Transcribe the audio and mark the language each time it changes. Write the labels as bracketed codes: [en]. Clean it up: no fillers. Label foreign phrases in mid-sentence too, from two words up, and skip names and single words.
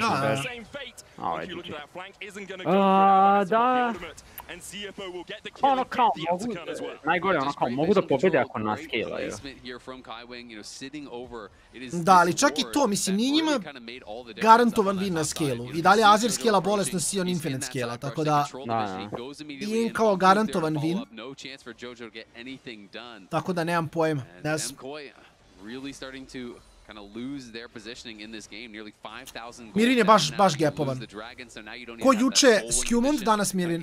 [sr] Ovo je GG. Da... Ono kao mogu, najgore ono kao mogu da pobede ako nascale-aju. Da, ali čak i to, mislim, nije njima garantovan win na scale-u. I dalje Azir scale-a bolesno Sion Infinite scale-a, tako da... Nije im kao garantovan win. Tako da nemam pojma, ne znam. Mirin je baš gapovan. Ko juče Skewmond, danas Mirin.